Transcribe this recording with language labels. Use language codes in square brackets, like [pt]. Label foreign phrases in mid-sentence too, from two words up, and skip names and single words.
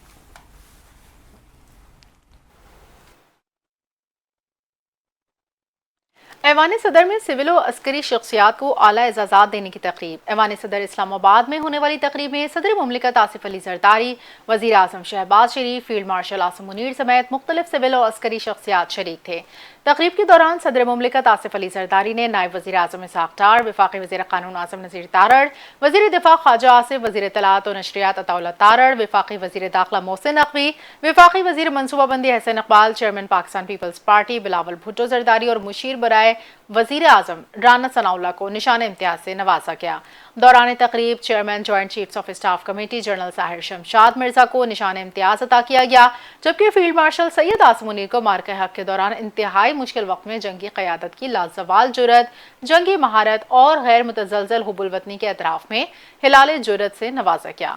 [ur] ایوانِ صدر میں سول اور عسکری شخصیات کو اعلیٰ اعزازات دینے کی تقریب. ایوانِ صدر اسلام آباد میں ہونے والی تقریب میں صدرِ مملکت آصف علی زرداری، وزیرِ اعظم شہباز شریف, [en] Field Marshal [ur] عاصم منیر سمیت مختلف سول اور عسکری شخصیات شریک تھے. تقریب کے دوران صدرِ مملکت آصف علی زرداری نے نائب وزیرِ اعظم اسحاق ڈار، وفاقی وزیرِ قانون اعظم نذیر تارڑ، وزیرِ دفاع خواجہ آصف، وزیرِ اطلاعات و نشریات عطاء اللہ تارڑ، وفاقی وزیرِ داخلہ محسن نقوی، وفاقی وزیرِ منصوبہ بندی احسن اقبال، چیئرمین پاکستان پیپلز پارٹی بلاول بھٹو زرداری اور مشیر برائے وزیرِ اعظم رانا ثناء اللہ کو نشانِ امتیاز سے نوازا گیا. دورانِ تقریب [en] Chairman Joint Chiefs of Staff Committee [ur] جنرل ساحر شمشاد مرزا کو نشانِ امتیاز عطا کیا گیا، جبکہ [en] Field Marshal [ur] سید عاصم منیر کو معرکۂ حق کے دوران انتہائی مشکل وقت میں جنگی قیادت کی لازوال جرأت، جنگی مہارت اور غیر متزلزل حب الوطنی کے اعتراف میں ہلالِ جرأت سے نوازا گیا.